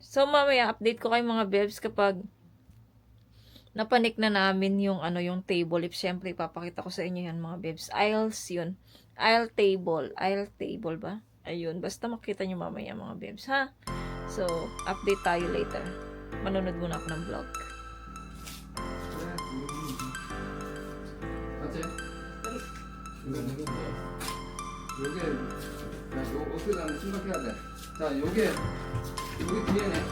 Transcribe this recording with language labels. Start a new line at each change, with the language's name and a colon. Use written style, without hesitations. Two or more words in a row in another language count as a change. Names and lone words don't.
Filipino: So, mamaya update ko kay mga babes kapag napanik na namin yung yung table. If syempre, ipapakita ko sa inyo yan mga babes. Aisles yun.
English: Aisle table
Filipino: ba? Ayun. Basta makita nyo mamaya mga babes, ha? So, update tayo later. Manunod muna ako ng vlog.
Korean: 맞지? 이거는 뭐야? 요게 어떻게 가면 심각해야 돼. 자, 요게 뒤에네.